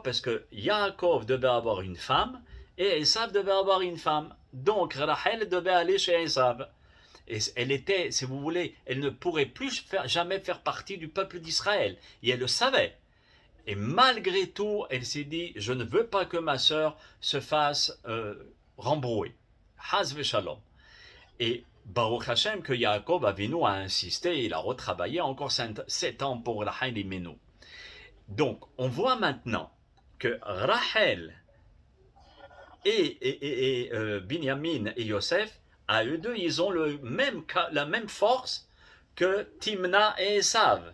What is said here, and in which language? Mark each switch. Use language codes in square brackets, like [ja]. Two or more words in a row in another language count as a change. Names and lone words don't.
[fr] Parce que Yaakov devait avoir une femme et Esav devait avoir une femme. Donc Rachel devait aller chez Esav. Et elle était, si vous voulez, elle ne pourrait plus jamais faire partie du peuple d'Israël. Et elle le savait. Et malgré tout, elle s'est dit, je ne veux pas que ma sœur se fasse rembrouiller. [he] חס ושלום. [fr] Et [he] ברוך השם [fr] que Yaakov Avinu a insisté, il a retravaillé encore 7 ans pour Rachel Imenu. Donc, on voit maintenant que Rachel et Binyamin et Yosef, à eux deux, ils ont la même force que Timna et Esav.